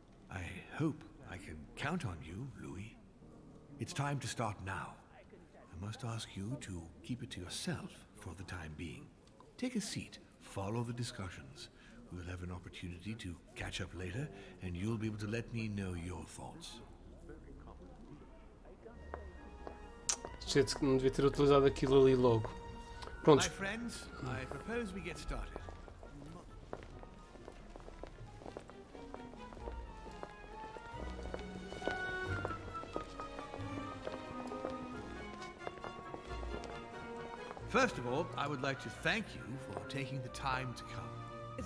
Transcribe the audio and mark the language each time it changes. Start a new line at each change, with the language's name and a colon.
English: I hope I can count on you, Louis. It's time to start now. I must ask you to keep it to yourself for the time being. Take a seat, follow the discussions. We'll have an opportunity to catch up later, and you'll be able to let me know your thoughts.
Portuguese: Shit, que não devia ter utilizado aquilo ali logo. Prontos.
English: My friends, I propose we get started. First of all, I would like to thank you for taking the time to come.